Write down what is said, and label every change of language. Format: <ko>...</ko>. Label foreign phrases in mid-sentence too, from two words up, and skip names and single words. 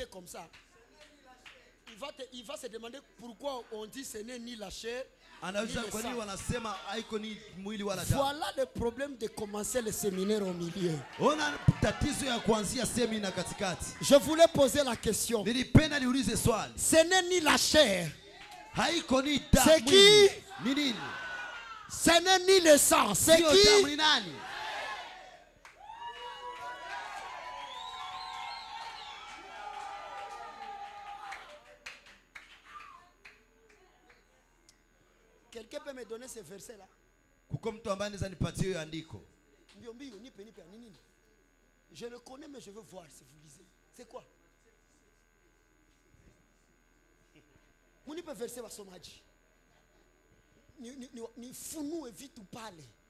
<fr>comme ça, il va se demander pourquoi on dit ce n'est ni la chair, ni</fr> <sw>Anauliza</sw> <fr>le</fr> <sw>kwa nini</sw> <fr>sang.</fr> <sw>wanasema haiko ni mwili wala damu.</sw> <fr>Voilà le problème de commencer le séminaire au milieu.</fr> <sw>Ona tatizo ya kuanzia semina katikati.</sw> <fr>Je voulais poser la question.</fr> <sw>Nilipenda niulize swali.</sw> <fr>Ce n'est ni la chair,</fr> <sw>haiko ni damu.</sw> <fr>C'est qui?</fr> <sw>Ni nini?</sw> <fr>Ce n'est ni le sang. C'est</fr> <sw>Sio damu,</sw> <fr>qui?</fr> <sw>ni nani?</sw> <fr>Quelqu'un peut me donner ce verset-là?</fr> <sw>Kuko mtu ambaye anaweza nipatie hiyo andiko? Mbio, mbio, nipe, nipe, nini?</sw> <fr>Je le connais, mais je veux voir si vous lisez. C'est quoi?</fr> <sw>Munipe verset wasomaji. Ni funue vitu pale.</sw>